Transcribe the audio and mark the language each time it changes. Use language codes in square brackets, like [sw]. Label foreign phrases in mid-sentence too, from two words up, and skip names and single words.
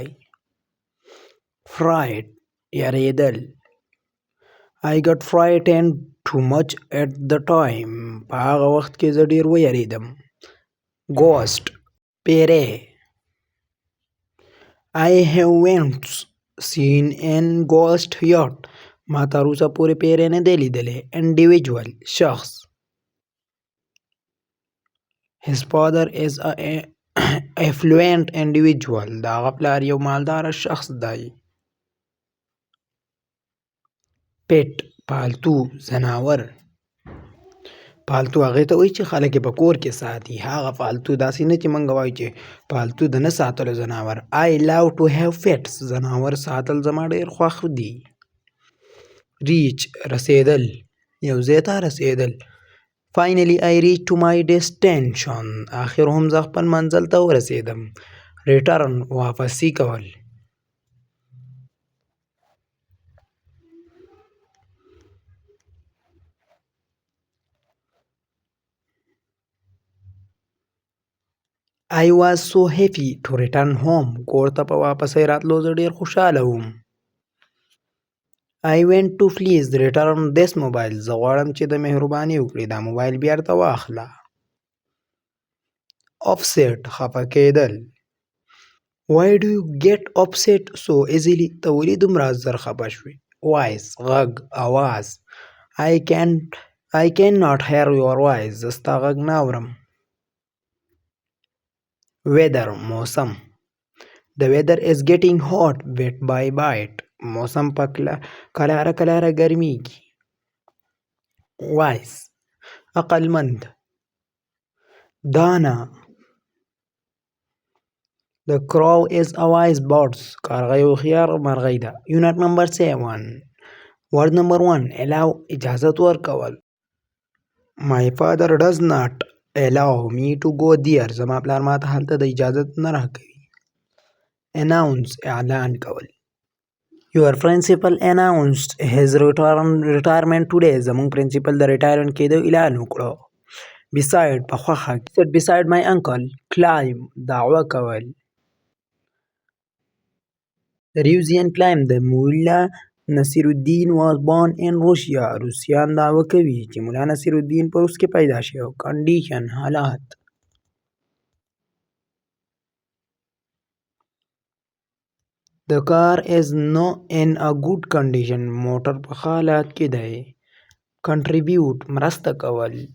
[ps] fright یریدل. [en] I got frightened too much at the time [ps] په هغه وخت کې زه ډېر ویریدم. [en] ghost پیری. I haven't seen an ghost yet [ps] ما تر اوسه پورې پیری نه دی لیدلی. [en] individual شخص. his father is a affluent individual [ps] د هغه پلار یو مالداره شخص دی. pet پالتو ځناور. پالتو هغې ته وایي چې خلک یې په کور کې ساتي. هغه پالتو داسې نه چې موږ وایو چې پالتو د نه ساتلو ځناور. [en] I love to have pets [ps] ځناور ساتل زما ډېر خوښ دي. reach رسېدل یو ځای ته رسېدل. [en] finally I reached to my destination [ps] آخر هم زه خپل منزل ته ورسېدم. return واپسې کول. [en] I was so happy to return home [ps] کور ته په واپسۍ راتلو زه ډېر خوشحاله وم. [en] I went to please return this mobile [ps] زه غواړم چې د مهرباني وکړې دا موبایل بیرته واخله. upset خفه کېدل. [en] why do you get upset so easily [ps] ته ولې دومره ژر خفه شوې. voice غږ اواز. [en] I cannot hear your voice [ps] زه ستا غږ نه اورم. weather موسم. [en] the weather is getting hot bit by bit [ps] موسم په کلاره کلاره ګرمیږي. wise عقلمند. دانا. [en] the crow is a wise bird [ps] کارغه یو هوښیار مرغۍ ده. [en] unit number 7 word number 1 allow اجازت ورکول. my father does not allow me to go there [ps] زما پلار ماته هلته د اجازت نه راکوي. announce اعلان کول. [en] your principal announced his retirement today [ps] زموږ پرنسپل د ریټایرمنټ کېدو اعلان وکړو. beside په خوښه. [en] sit beside my uncle. [ps] climb دعوه کول. [en] the Russian claim the مولا نصیرالدین was born in Russia [ps] روسیان دعوه کوي چې مولا نصیرالدین په روس کې پیدا شو. [en] condition حالات. the car is not in a good condition [ps] موټر په ښه حالات کې دی. contribute مرسته کول.